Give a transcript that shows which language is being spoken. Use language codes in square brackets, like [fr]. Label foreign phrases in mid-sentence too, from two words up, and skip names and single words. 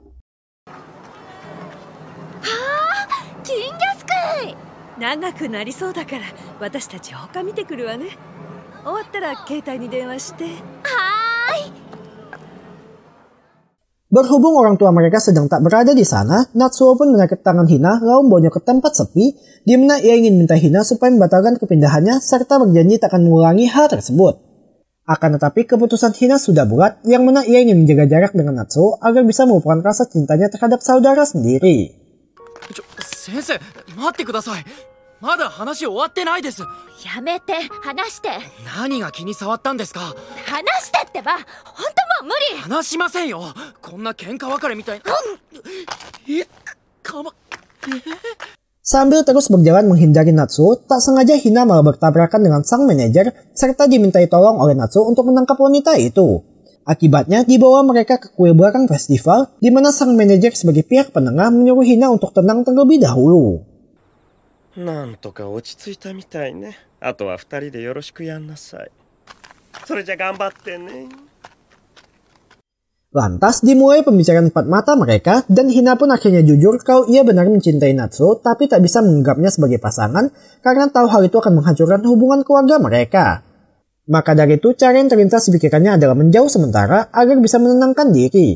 [id] Berhubung orang tua mereka sedang tak berada di sana, Natsuo pun menarik tangan Hina lalu membawanya ke tempat sepi, di mana ia ingin minta Hina supaya membatalkan kepindahannya serta berjanji tak akan mengulangi hal tersebut. Akan tetapi keputusan Hina sudah bulat, yang mana ia ingin menjaga jarak dengan Natsuo agar bisa melupakan rasa cintanya terhadap saudara sendiri. [ja] Sensei, 待ってください。まだ話終わってないです。やめて、話して。何が気に障ったんですか。話してってば、本当もう無理。話しませんよ。こんな喧嘩別れみたいな。 [id] Sambil terus berjalan menghindari Natsuo, tak sengaja Hina malah bertabrakan dengan sang manajer serta dimintai tolong oleh Natsuo untuk menangkap wanita itu. Akibatnya dibawa mereka ke kuil belakang festival, di mana sang manajer sebagai pihak penengah menyuruh Hina untuk tenang terlebih dahulu. [ja] なんとか落ち着いたみたいね。あとは2人でよろしくやんなさい。それじゃ頑張ってね。 [id] Lantas dimulai pembicaraan empat mata mereka dan Hina pun akhirnya jujur kalau ia benar mencintai Natsuo tapi tak bisa menganggapnya sebagai pasangan karena tahu hal itu akan menghancurkan hubungan keluarga mereka. Maka dari itu cara yang terlintas di pikirannya adalah menjauh sementara agar bisa menenangkan diri.